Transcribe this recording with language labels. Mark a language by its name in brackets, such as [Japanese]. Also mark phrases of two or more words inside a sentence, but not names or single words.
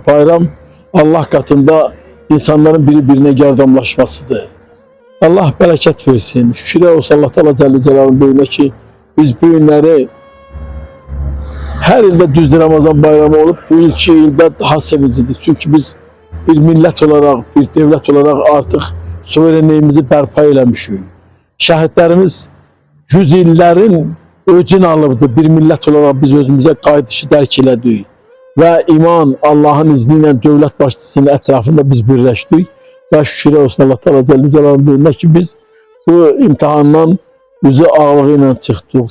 [Turkish] Bayram Allah katında insanların birbirine yardımlaşmasıdır. Allah bereket versin. Şükürler olsun Allah Teala Celle Celal'ın böyüne ki biz bu günleri her ilde düzdür Ramazan bayramı olup bu iki ilde daha sevincidir. Çünkü biz bir millet olarak, bir devlet olarak artık suverenliğimizi [Azerbaijani] bərpa eləmişik. Şəhidlərimiz yüz illərin öcünü alıbdı. Bir millət olaraq biz özümüzə qayıdışı dərk elədik. Və iman, Allahın izni ilə dövlət başçısının ətrafında biz birləşdik. Və şükürlər olsun Allah Teala Celle Celal'ın böyünə ki biz bu imtihandan üzü ağlığı ilə çıxdıq.